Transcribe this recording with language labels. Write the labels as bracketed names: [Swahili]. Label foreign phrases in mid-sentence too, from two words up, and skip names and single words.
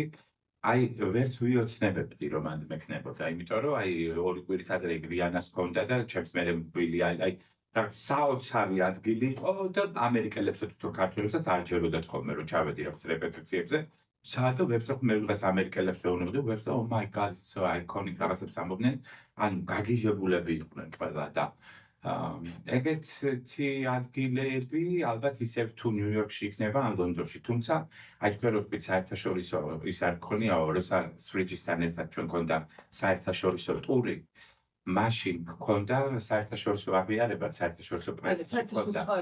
[Georgian] აი ვერც ვიოცნებებდი რომ ამ მექნებოდა, იმიტომ რომ აი ორი კვირით ადრე გრიანას ჰქონდა და ჩემს მერე მბილი აი რაღაც საოცარი ადგილი იყო და ამერიკელებსაც თუ ქართველებსაც არ ჯეროდათ ხოლმე რომ ჩავედი რაღაც რეპეტიციებზე. საერთოდ ვებსაიტ მე ვიღაც ამერიკელებს ვეუბნებდი, ვებსაიტ [English] oh my god, so iconic [Georgian] რაღაცებს ამბობდნენ, ანუ გაგიჟებულები იყვნენ ყველა და ეგეთი ადგილები ალბათ ისევ თუ ნიუ-იორკში იქნება ან ლონდონში, თუმცა აი თქვენ საერთაშორისო ის არ გქონიაო, როდესაც ფრიჯისთან ერთად ჩვენ გქონდა საერთაშორისო ტური, მაშინ გქონდა საერთაშორისო აღიარება, საერთაშორისო პრესი გქონდა.